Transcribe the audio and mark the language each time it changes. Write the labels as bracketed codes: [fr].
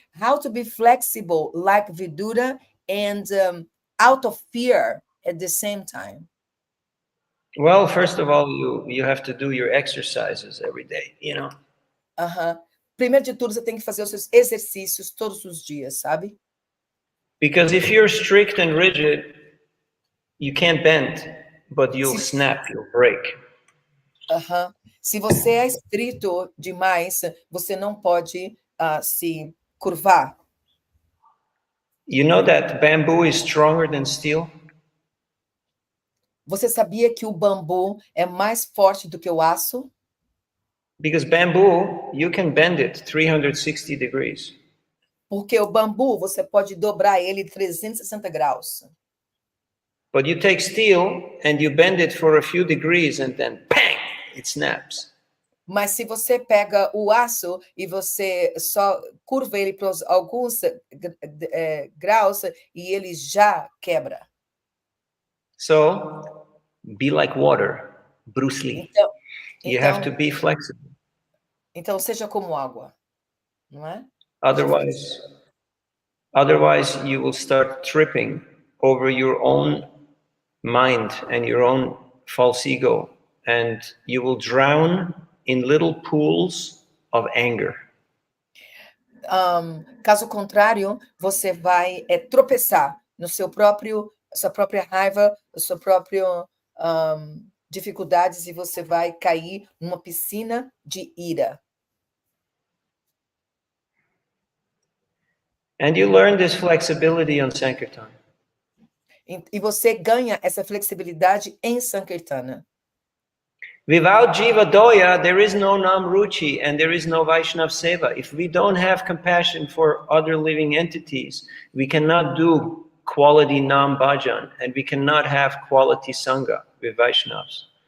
[en] How to be flexible like Vidura and out of fear at the same time? Well, first of all, you have to do your exercises every day, you know. [pt] Primeiro de tudo, você tem que fazer os seus exercícios todos os dias, sabe? [en] Because if you're strict and rigid, you can't bend, but you'll snap, you'll break. [pt] Se você é estrito demais, você não pode se curvar. [en] You know that bamboo is stronger than steel? [pt] Você sabia que o bambu é mais forte do que o aço? [en] Because bamboo, you can bend it 360 degrees. [pt] Porque o bambu, você pode dobrar ele 360 graus. [en] But you take steel and you bend it for a few degrees and then bang, it snaps. [pt] Mas se você pega o aço e você só curva ele para alguns graus e ele já quebra. [en] So, be like water, Bruce Lee. You have to be flexible. [pt] Então seja como água, não é? [en] Otherwise you will start tripping over your own mind and your own false ego, and you will drown in little pools of anger. [pt] Caso contrário, você vai tropeçar no sua própria raiva, sua própria dificuldades, e você vai cair numa piscina de ira. [en] And you learn this flexibility on Sankirtan. [pt] E você ganha essa flexibilidade em Sankirtana. [en] Without Jiva Doya, there is no Namruchi and there is no Vaishnav Seva. If we don't have compassion for other living entities, we cannot do quality Nam Bhajan and we cannot have quality Sangha with Vaishnavas.